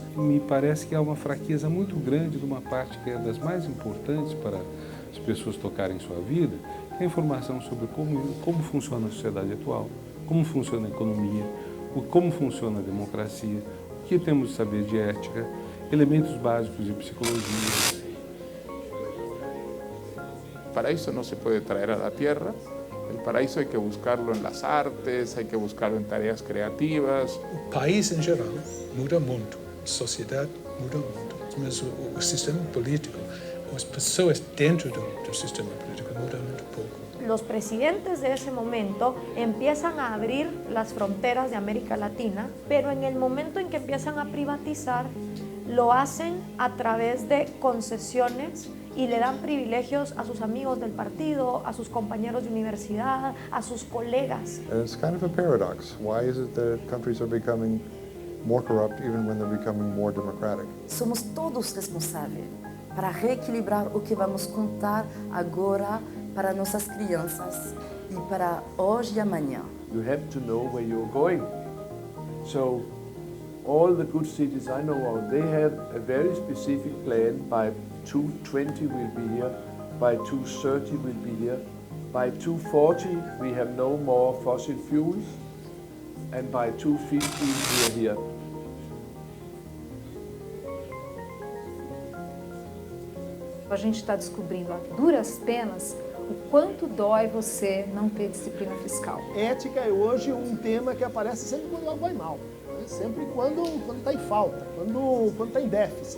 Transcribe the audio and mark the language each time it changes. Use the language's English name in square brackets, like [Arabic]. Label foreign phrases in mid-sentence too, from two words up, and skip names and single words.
[Portuguese] Me parece que há uma fraqueza muito grande de uma parte que é das mais importantes para as pessoas tocarem sua vida, que é a informação sobre como funciona a sociedade atual, como funciona a economia, como funciona a democracia, o que temos de saber de ética, elementos básicos de psicologia. [Spanish] El paraíso no se puede traer a la tierra, el paraíso hay que buscarlo en las artes, hay que buscarlo en tareas creativas. [Portuguese] O país em geral muda muito, a sociedade muda muito, mas o sistema político, as pessoas dentro do sistema político mudam muito pouco. [Spanish] Los presidentes de ese momento empiezan a abrir las fronteras de América Latina, pero en el momento en que empiezan a privatizar, lo hacen a través de concesiones y le dan privilegios a sus amigos del partido, a sus compañeros de universidad, a sus colegas. [English] It's kind of a paradox. Why is it that countries are becoming more corrupt even when they're becoming more democratic? [Portuguese] Somos todos responsáveis para reequilibrar o que vamos contar agora para nossas crianças e para hoje e amanhã. [English] You have to know where you're going. So all the good cities I know of, they have a very specific plan. By 2020 we'll be here, by 2030 we'll be here, by 2040 we have no more fossil fuels, and by 2050 we are here. [Portuguese] A gente está descobrindo a duras penas o quanto dói você não ter disciplina fiscal. Ética é hoje um tema que aparece sempre quando algo vai mal, né? Sempre quando está em falta, quando está em déficit.